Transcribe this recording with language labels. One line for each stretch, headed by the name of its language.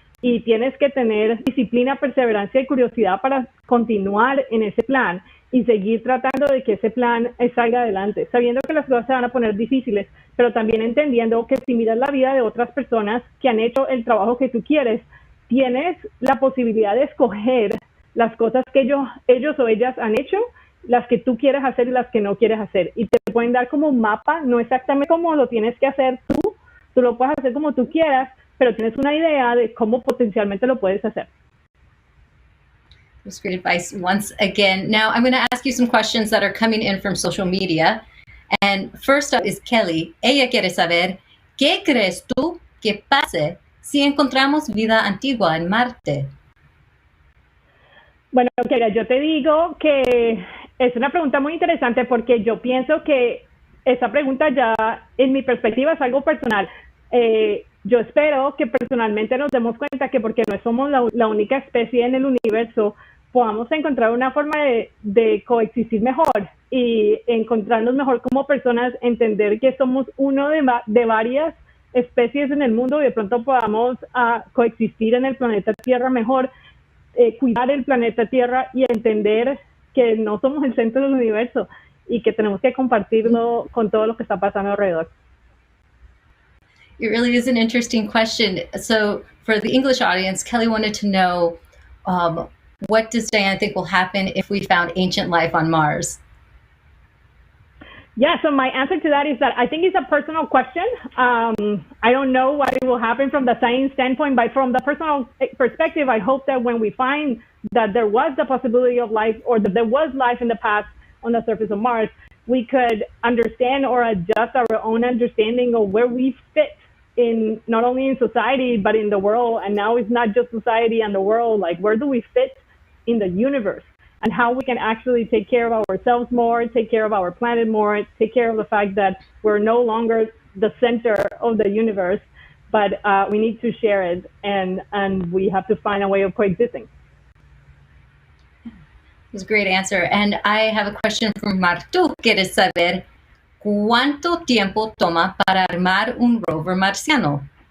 Spanish: y tienes que tener disciplina, perseverancia y curiosidad para continuar en ese plan y seguir tratando de que ese plan salga adelante, sabiendo que las cosas se van a poner difíciles, pero también entendiendo que si miras la vida de otras personas que han hecho el trabajo que tú quieres, tienes la posibilidad de escoger las cosas que ellos o ellas han hecho, las que tú quieres hacer y las que no quieres hacer. Y te pueden dar como un mapa, no exactamente como lo tienes que hacer tú lo puedes hacer como tú quieras, pero tienes una idea de cómo potencialmente lo puedes hacer.
English: That's great advice once again. Now I'm going to ask you some questions that are coming in from social media. And first up is Kelly.
Spanish: Ella quiere saber, ¿qué crees tú que pase si encontramos vida antigua en Marte? Bueno, Kira, yo te digo que es una pregunta muy interesante porque yo pienso que esa pregunta ya, en mi perspectiva, es algo personal. Yo espero que personalmente nos demos cuenta que porque no somos la única especie en el universo, podamos encontrar una forma de coexistir mejor y encontrarnos mejor como personas, entender que somos uno de varias especies en el mundo y de pronto podamos coexistir en el planeta Tierra mejor, cuidar el planeta Tierra y entender que no somos el centro del universo y que tenemos que compartirlo con todo lo que está pasando alrededor.
English: It really is an interesting question. So for the English audience, Kelly wanted to know, what does Diane think will happen if we found ancient life on Mars? Yeah, so my answer to that is that I think it's a personal question. I don't know what will happen from the science standpoint, but from the personal perspective, I hope that when we find that there was the possibility of life or that there was life in the past on the surface of Mars, we could understand or adjust our own understanding of where we fit in, not only in society, but in the world. And now it's not just society and the world, like where do we fit in the universe? And how we can actually take care of ourselves more, take care of our planet more, take care of the fact that we're no longer the center of the universe, but we need to share it, and we have to find a way of coexisting. It was a great answer. And I have a question from Martu.
Spanish: ¿Quieres saber cuánto tiempo toma para armar un rover marciano?